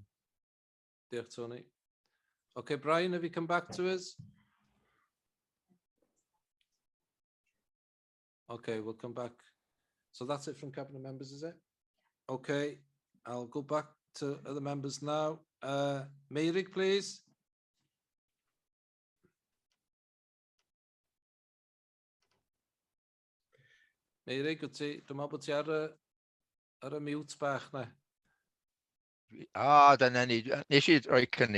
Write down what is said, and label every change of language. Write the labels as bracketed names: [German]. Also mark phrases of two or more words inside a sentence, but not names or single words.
[English] Dear Tony. Okay, Brian, have you come back to us? Okay, we'll come back. So that's it from cabinet members, is it? Okay, I'll go back to other members now. Meirig, please. [Welsh] Meirig, dwi'n meddwl bod ti ar y mute bach na. Dyna ni. Nes I roi cynnig.